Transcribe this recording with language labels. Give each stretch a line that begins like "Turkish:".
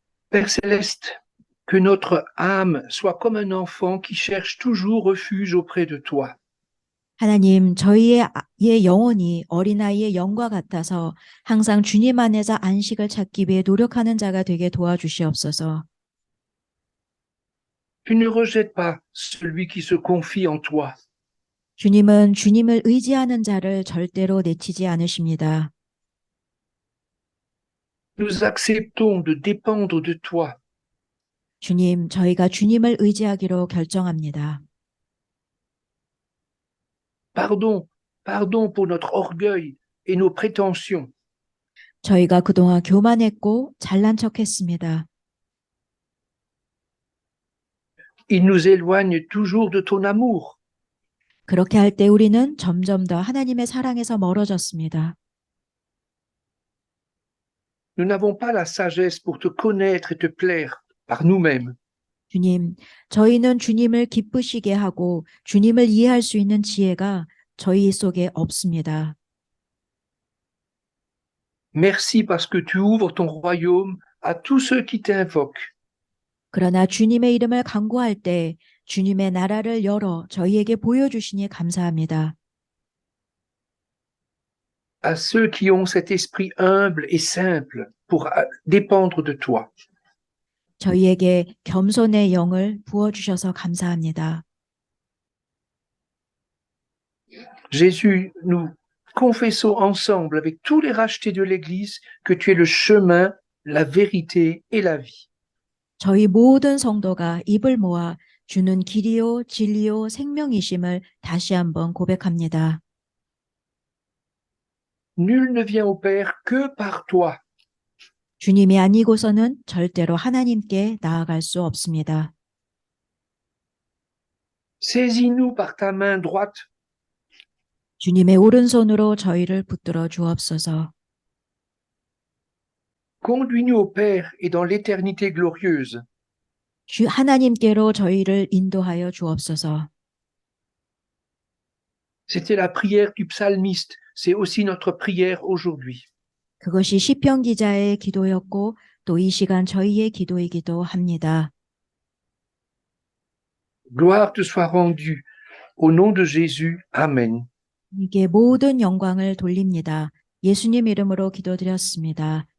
French: Père Céleste, que notre âme soit comme un enfant qui cherche toujours refuge auprès de toi.
Korean: 하나님, 저희의 영혼이 어린아이의 영과 같아서 항상 주님 안에서 안식을 찾기 위해 노력하는 자가 되게 도와주시옵소서.
French: Tu ne rejettes pas celui qui se confie en toi.
Korean: 주님은 주님을 의지하는 자를 절대로 내치지 않으십니다.
French: Nous acceptons de dépendre de toi.
Korean: 주님, 저희가 주님을 의지하기로 결정합니다.
French: Pardon pour notre orgueil et nos prétentions.
Korean: 저희가 그동안 교만했고 잘난 척했습니다.
French: Ils nous éloignent toujours de ton amour.
Korean: 그렇게 할 때 우리는 점점 더 하나님의 사랑에서 멀어졌습니다.
French: Nous n'avons pas la sagesse pour te connaître et te plaire par nous-mêmes.
Korean: 주님, 저희는 주님을 기쁘시게 하고 주님을 이해할 수 있는 지혜가 저희 속에 없습니다.
French: Merci parce que tu ouvres ton royaume à tous ceux qui t'invoquent.
Korean: 그러나 주님의 이름을 간구할 때 주님의 나라를 열어 저희에게 보여주시니 감사합니다.
French: À ceux qui ont cet esprit humble et simple pour dépendre de toi.
Korean: 저희에게 겸손의 영을 부어주셔서 감사합니다.
French: Jésus, nous confessons ensemble avec tous les rachetés de l'Église que tu es le chemin, la vérité et la vie.
Korean: 저희 모든 성도가 입을 모아 주는 길이요 진리요 생명이심을 다시 한번 고백합니다.
French: Nul ne vient au Père que par toi.
Korean: 주님이 아니고서는 절대로 하나님께 나아갈 수 없습니다.
French: Saisis-nous par ta main droite.
Korean: 주님의 오른손으로 저희를 붙들어 주옵소서.
French: Conduis-nous au Père et dans l'éternité glorieuse.
Korean: 하나님께로 저희를 인도하여 주옵소서.
French: C'était la prière du psalmiste. C'est aussi notre prière aujourd'hui.
Korean: 그것이 시편 기자의 기도였고 또 이 시간 저희의 기도이기도 합니다.
French: Gloire te soit rendue. Au nom de Jésus. Amen.
Korean: 이게 모든 영광을 돌립니다. 예수님 이름으로 기도드렸습니다.